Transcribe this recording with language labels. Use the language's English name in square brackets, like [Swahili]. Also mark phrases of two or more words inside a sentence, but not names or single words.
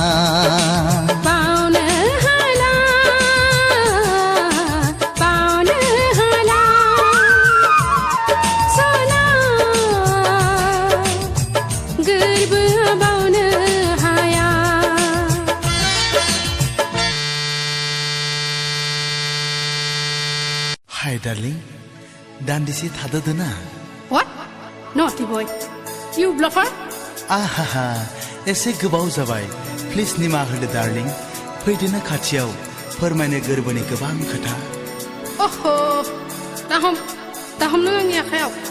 [Bodo] बावनो हाला बावनो हाला सना गोरबोआव बावनो हाया। हाय डार्लिं दान्दिसे थाद'दो ना। [English] What? Naughty boy. You bluffer? [Bodo] आहा एसे गोबाव जाबाय प्लिज निमाहा होदो डार्लिं फैदोना खाथियाव फोरमायनो गोरबोनि गोबां खोथा। ओहो दा हम नों आंनि आखायाव।